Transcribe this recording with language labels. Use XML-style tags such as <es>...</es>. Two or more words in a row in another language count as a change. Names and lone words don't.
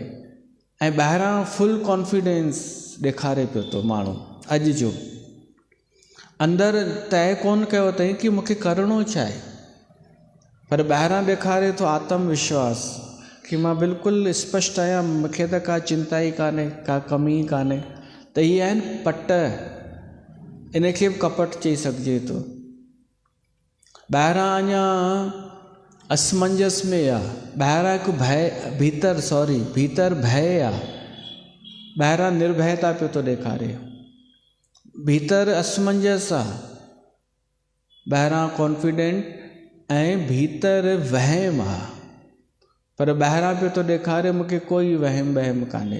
<sd>ऐं ॿाहिरां</sd> <en>full confidence</en> <sd>ॾेखारे पियो थो माण्हू। अॼु जो अंदरि तय कोन कयो अथई कि मूंखे करिणो छा आहे, पर ॿाहिरां ॾेखारे थो आत्मविश्वास कि मां बिल्कुलु स्पष्ट आहियां, मूंखे त का चिंता ई कान्हे, का कमी ई कान्हे। त इहे आहिनि पट। इनखे बि कपट चई सघिजे थो। ॿाहिरां अञा असमंजस में आहे, ॿाहिरां हिकु भीतर भय आहे, ॿाहिरां निर्भयता पियो थो ॾेखारे, भीतर असमंजस आहे, ॿाहिरां कॉन्फिडेंट ऐं भीतर वहम आहे, पर ॿाहिरां पियो थो ॾेखारे मूंखे कोई वहम वहम कान्हे।</sd>